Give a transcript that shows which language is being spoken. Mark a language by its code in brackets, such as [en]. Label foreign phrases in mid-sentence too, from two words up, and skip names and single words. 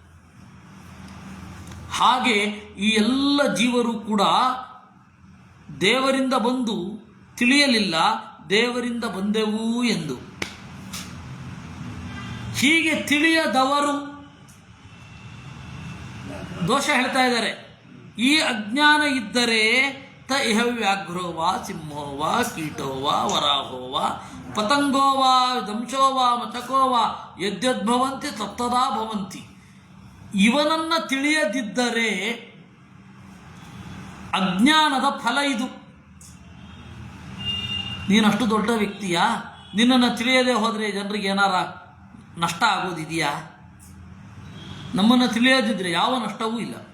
[kn] ಹಾಗೆ ಈ ಎಲ್ಲ ಜೀವರು ಕೂಡ ದೇವರಿಂದ ಬಂದು ತಿಳಿಯಲಿಲ್ಲ ದೇವರಿಂದ ಬಂದೆವು ಎಂದು. ಹೀಗೆ ತಿಳಿಯದವರು ದೋಷ ಹೇಳ್ತಾ ಇದ್ದಾರೆ. ಈ ಅಜ್ಞಾನ ಇದ್ದರೆ [sa] ತ ಇಹ ವ್ಯಾಘ್ರೋ ವಾ ಸಿಂಹೋ ವಾ ಕೀಟೋ ವಾ ವರಾಹೋ ವಾ ಪತಂಗೋ ವಾ ದಂಶೋ ವಾ ಮಚಕೋ ವಾ ಯದ್ಯದ್ಭವಂತಿ ತತ್ತದಾ ಭವಂತಿ. [kn] ಇವನನ್ನು ತಿಳಿಯದಿದ್ದರೆ ಅಜ್ಞಾನದ ಫಲ ಇದು. ನೀನಷ್ಟು ದೊಡ್ಡ ವ್ಯಕ್ತಿಯಾ? ನಿನ್ನನ್ನು ತಿಳಿಯದೆ ಹೋದರೆ ಜನರಿಗೆ ಏನಾರ ನಷ್ಟ ಆಗೋದಿದೆಯಾ? ನಮ್ಮನ್ನು ತಿಳಿಯದಿದ್ದರೆ ಯಾವ ನಷ್ಟವೂ ಇಲ್ಲ.